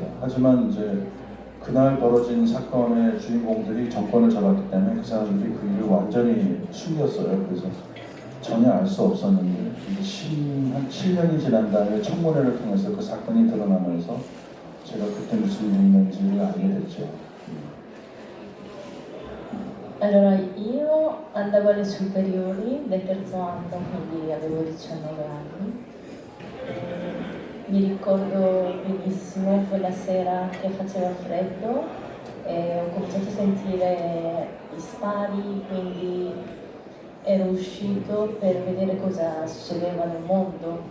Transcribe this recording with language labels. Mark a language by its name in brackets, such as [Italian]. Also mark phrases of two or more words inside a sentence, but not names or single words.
[Korean] 하지만 이제 그날 벌어진 사건의 주인공들이 정권을 잡았기 때문에 그 사람들이 그 일을 완전히 숨겼어요. 그래서 전혀 알 수 없었는데 한 7년이 지난 다음에 청문회를 통해서 그 사건이 드러나면서 제가 그때 무슨 일이 있는지를 알게 됐죠. [Italian] Allora, io andavo alle superiori del terzo anno, quindi avevo 19 anni. Mi ricordo benissimo quella sera che faceva freddo e ho cominciato a sentire gli spari, quindi ero uscito per vedere cosa succedeva nel mondo.